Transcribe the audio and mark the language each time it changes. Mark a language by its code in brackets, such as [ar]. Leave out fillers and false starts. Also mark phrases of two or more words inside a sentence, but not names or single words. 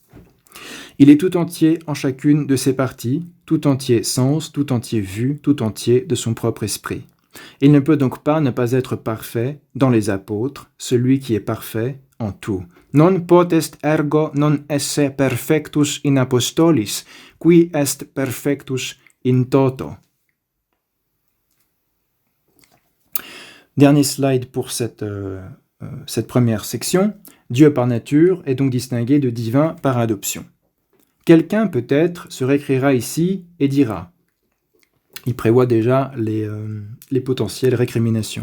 [fr] Il est tout entier en chacune de ses parties, tout entier sens, tout entier vue, tout entier de son propre esprit. Il ne peut donc pas ne pas être parfait dans les apôtres, celui qui est parfait en tout. [la] Non potest ergo non esse perfectus in apostolis, qui est perfectus in toto. [fr] Dernier slide pour cette première section. Dieu par nature est donc distingué de divin par adoption. Quelqu'un peut-être se récrira ici et dira, il prévoit déjà les potentielles récriminations.